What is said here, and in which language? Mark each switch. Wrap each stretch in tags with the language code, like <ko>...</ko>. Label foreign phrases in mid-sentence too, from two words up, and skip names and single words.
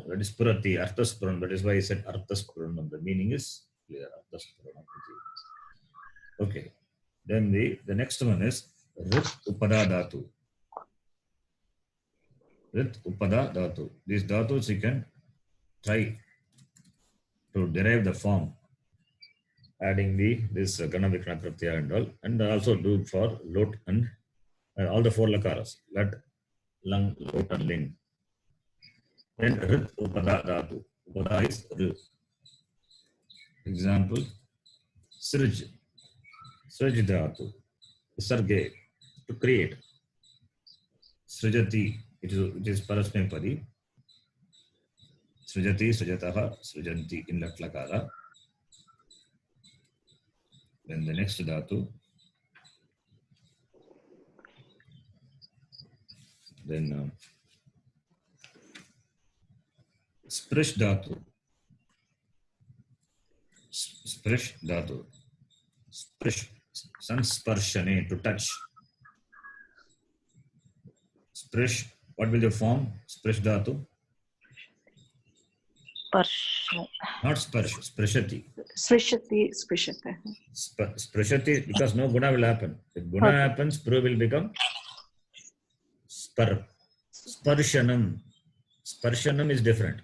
<en>That is purati, arthaspuranam. That is why I said arthaspuranam. The meaning is clear. Arthaspuranam. Okay. Then the next one is</en> <sa>rit upada dhatu. Rit upada dhatu.</sa> <en>These dhatus you can try to derive the form, adding this</en> <sa>gana vikrana pratyaya</sa> <en>and all, and also do for lot and all the 4 lakaras. Lat, lang, lot and ling. Then rit upada dhatu. Upada is rit. Example, srij.</en> <sa>Srij dhatu. Sarge,</sa> <en>to create. Srijati, it is</en> <sa>parasmay padi. Srijati, srijataha, srijanti in lat lakara.</sa> <en>Then the next dhatu. Then</en> <sa>sprish dhatu. Sprish dhatu. Sprish. Sansparshane,</sa> <en>to touch. Sprish. What will you form?</en> <sa>Sprish dhatu. Sparsha. Not sparsh. Sprishati. Sprishati, sprishati. Sprishati,</sa> <en>because no guna will happen. If guna happens, pro will become spar. Sparshanam. Sparshanam is different.</en>